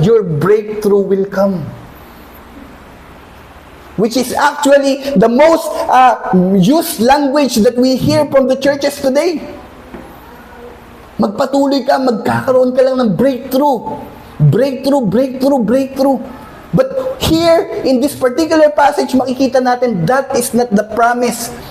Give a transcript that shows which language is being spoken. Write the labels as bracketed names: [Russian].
[English] Your breakthrough will come. Which is actually the most used language that we hear from the churches today. [Filipino] Magpatuloy ka, magkakaroon ka lang ng breakthrough. [English] Breakthrough. But here, in this particular passage, [Filipino] makikita natin [English] that is not the promise.